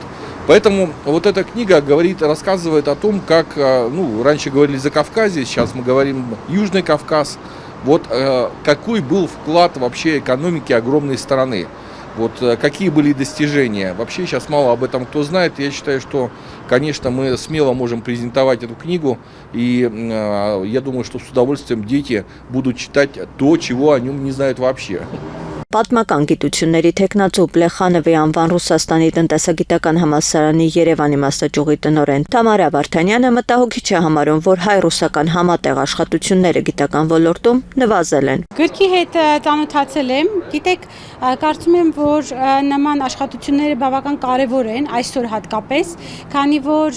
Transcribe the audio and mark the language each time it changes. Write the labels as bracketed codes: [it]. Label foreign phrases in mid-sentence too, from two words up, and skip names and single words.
[ru] Поэтому вот эта книга рассказывает о том, как, раньше говорили Закавказье, сейчас мы говорим Южный Кавказ, вот какой был вклад вообще экономики огромной страны. Вот какие были достижения. Вообще сейчас мало об этом кто знает. Я считаю, что, конечно, мы смело можем презентовать эту книгу. И я думаю, что с удовольствием дети будут читать то, чего о нем не знают вообще. [hy] Պատմական գիտությունների թեկնածու Պլեխանովի անվան Ռուսաստանի տնտեսագիտական համալսարանի Երևանի մասնաճյուղի տնօրեն Թամարա Վարդանյանը մտահոգիչ է համարում, որ հայ-ռուսական համատեղ աշխատությունները գիտական ոլորտում նվազել են։ Գրքի հետ ծանոթացել եմ, գիտեք, կարծում եմ, որ նման աշխատությունները բավական կարևոր են այսօր հատկապես, քանի որ